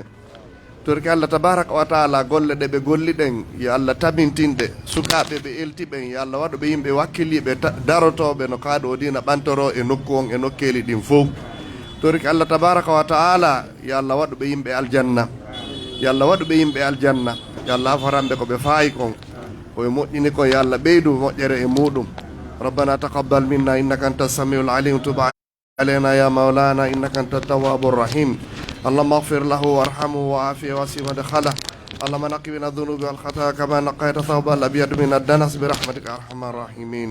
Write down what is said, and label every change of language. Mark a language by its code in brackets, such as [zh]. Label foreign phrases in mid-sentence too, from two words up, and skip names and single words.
[ff] torki [ar] الله تبارك وتعالى [ff] golle ɗe ɓe golli ɗen yo Allah tabintinɗe sukaɓe ɓe eltiɓen, yo Allah waɗu ɓe yimɓe wakkiliɓe darotoɓe no kaaɗo o dina ɓantoro e nokku on e nokkeli ɗin fof. torki [ar] الله تبارك وتعالى [ff] yo Allah waɗu ɓe yimɓe aljanna, yo Allah waɗu ɓe yimɓe aljanna, yo Allah afaranɓe ko ɓe faayi kon koye moƴƴini kon, yo Allah ɓeydu moƴƴere e muɗum. [ar] ربنا تقبل منا إنك أنت السميع العليم تب علينا يا مولانا إنك أنت التواب الرحيم. اللهم اغفر له وارحمه وعافيه واسع مدخله. اللهم نقي من الذنوب والخطايا كما نقيت ثوب الأبيض من الدنس برحمتك يا أرحم الراحمين.